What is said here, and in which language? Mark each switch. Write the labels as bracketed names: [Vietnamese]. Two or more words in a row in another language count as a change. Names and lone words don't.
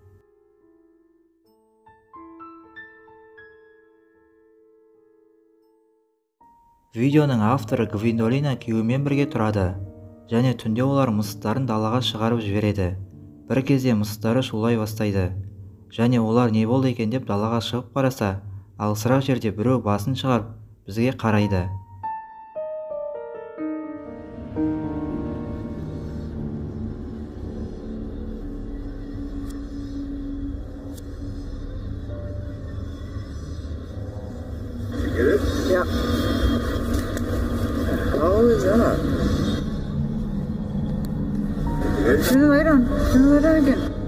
[Kazakh] Видеоның авторы Гвиндолина күйеуімен бірге тұрады. Және түнде олар мысықтарын далаға шығарып жібереді. Бір кезде мысықтары шулай бастайды. Және олар не болды екен деп далаға шығып қараса, алысырақ жерде біреу басын шығарып бізге қарайды. [English] Yeah. How is that? Turn the light on. Turn the light on again.